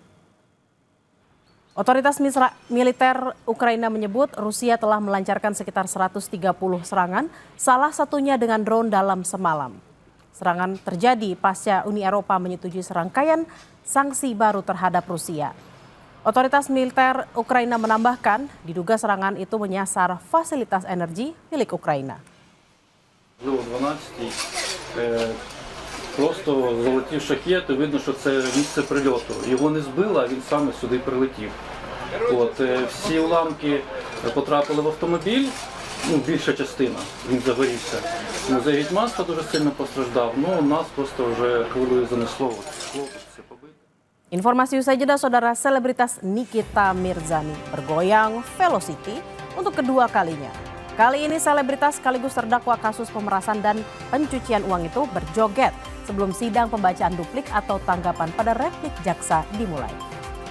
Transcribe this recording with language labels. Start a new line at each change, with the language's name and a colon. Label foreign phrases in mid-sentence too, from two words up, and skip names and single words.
Indonesian: Otoritas militer Ukraina menyebut Rusia telah melancarkan sekitar 130 serangan, salah satunya dengan drone dalam semalam. Serangan terjadi pasca Uni Eropa menyetujui serangkaian sanksi baru terhadap Rusia. Otoritas militer Ukraina menambahkan, diduga serangan itu menyasar fasilitas energi milik Ukraina.
Ukrainian: Просто залетів шахет, і видно, що це місце прильоту. Його не збило, а він саме сюди прилетів. Всі уламки потрапили в автомобіль, більша частина, він загорівся. Музей Гетьманства дуже сильно постраждав, нас просто вже хвилею занесло. Хлопець це побитий.
Indonesian: Informasi usai jeda, saudara. Selebritas Nikita Mirzani bergoyang Velocity untuk kedua kalinya. Kali ini selebritas sekaligus terdakwa kasus pemerasan dan pencucian uang itu berjoget sebelum sidang pembacaan duplik atau tanggapan pada replik jaksa dimulai.